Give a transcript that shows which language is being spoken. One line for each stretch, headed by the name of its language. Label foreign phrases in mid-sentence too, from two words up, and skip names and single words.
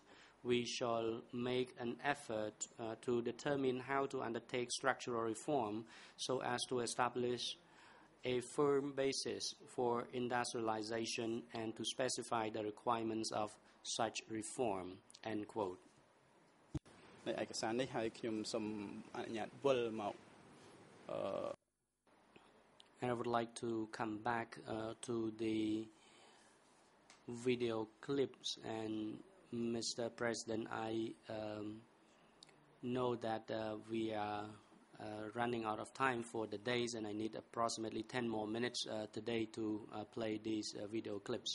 English: We shall make an effort to determine how to undertake structural reform so as to establish a firm basis for industrialization and to specify the requirements of such reform. End quote.
Thai: ในเอกสารนี้ให้
Khmer: ខ្ញុំសូមអនុញ្ញាតវិលមក
English: And I would like to come back to the video clips. And Mr. President, I know that we are running out of time for the days, and I need approximately 10 more minutes today to play these video clips.